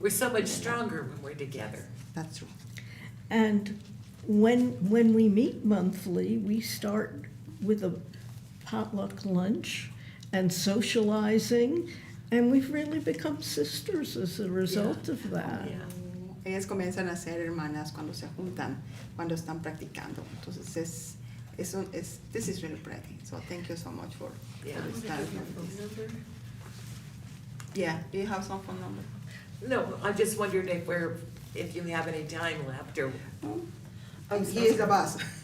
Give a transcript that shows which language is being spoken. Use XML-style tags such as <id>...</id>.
<en>We're so much stronger when we're together. That's true. And when we meet monthly, we start with a potluck lunch and socializing, and we've really become sisters as a result of that. Yeah.</en> <es>Ellas comienzan a ser hermanas cuando se juntan, cuando están practicando.</es> <en>Entonces this is really pretty. So thank you so much for this time. Yeah, do you have some phone number? No, I just wondered if you have any time left, or He is the boss.</en>